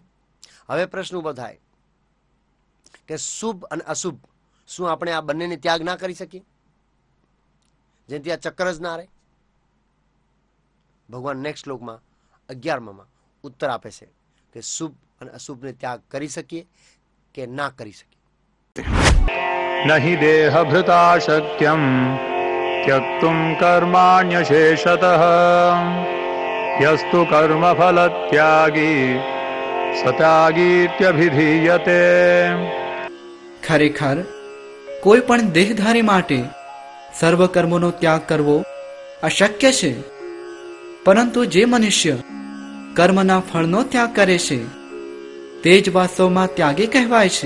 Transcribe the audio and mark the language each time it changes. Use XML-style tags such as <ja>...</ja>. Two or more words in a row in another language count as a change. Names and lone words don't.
<gu>હવે પ્રશ્ન ઊભો થાય કે શુભ અને અશુભ, શું આપણે આ બંનેને ત્યાગ ના કરી શકીએ, જેથી આ ચક્કર જ ના રહે? ભગવાન નેક્સ્ટ શ્લોકમાં 11માં ઉત્તર આપે છે કે શુભ અને અશુભને ત્યાગ કરી શકીએ કે ના કરી શકીએ.</gu> <sa>नहि देहभृता शक्यं त्यक्तुं कर्माण्यशेषतः યસ્તુ કર્મફલ ત્યાગી સત્યાગીત્યભિધીયતે.</sa> <gu>ખરેખર કોઈ પણ દેહધારી માટે સર્વ કર્મોનો ત્યાગ કરવો અશક્ય છે, પરંતુ જે મનુષ્ય કર્મના ફળનો ત્યાગ કરે છે તે જ વાસ્તવમાં ત્યાગી કહેવાય છે.</gu>